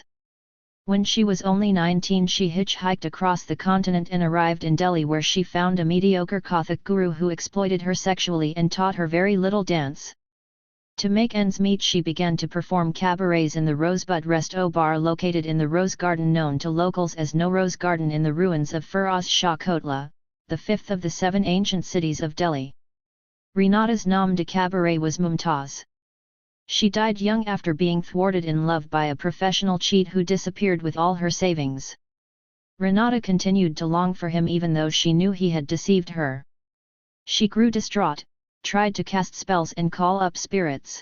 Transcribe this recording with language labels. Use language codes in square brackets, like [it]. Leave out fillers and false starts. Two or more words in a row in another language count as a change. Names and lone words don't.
[en] When she was only 19 she hitchhiked across the continent and arrived in Delhi where she found a mediocre Kathak guru who exploited her sexually and taught her very little dance. To make ends meet she began to perform cabarets in the Rosebud Resto Bar located in the Rose Garden known to locals as No Rose Garden in the ruins of Firoz Shah Kotla, the 5th of the 7 ancient cities of Delhi. Renata's [fr] nom de cabaret [en] was Mumtaz. She died young after being thwarted in love by a professional cheat who disappeared with all her savings. Renata continued to long for him even though she knew he had deceived her. She grew distraught, tried to cast spells and call up spirits.